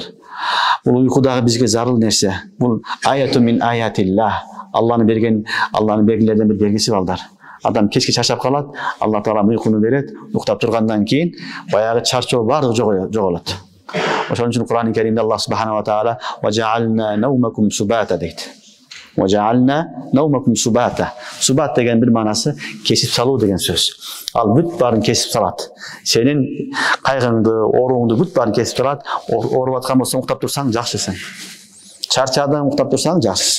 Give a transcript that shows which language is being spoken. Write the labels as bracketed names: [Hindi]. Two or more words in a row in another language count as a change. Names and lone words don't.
[Kyrgyz] Бул уйку дагы бизге зарыл нерсе. Бул [Arabic] آية من آيات الله. [Kyrgyz] Алланын белгилеринен бир белгиси балдар. Адам кечке чарчап калат, Алла Таала уйкуну берет, уктап тургандан кийин баягы чарчоо баардыгы жоголот. Ошон үчүн Кур'ан-ы Керимде Аллах [Arabic] سبحانه وتعالى "وجعلنا نومكم سباتا" [Kyrgyz] дейт. [Arabic] وجعلنا نومكم سباتا. [Kyrgyz] Субат деген бир манасы кесип салуу деген сөз. Ал бүт баарын кесип салат. Сенин кайгыңды, ооруңду бүт баарын кесип салат. Ооруп аткан болсоң уктап турсаң жакшысың. Чарчадың уктап турсаң жакшысың.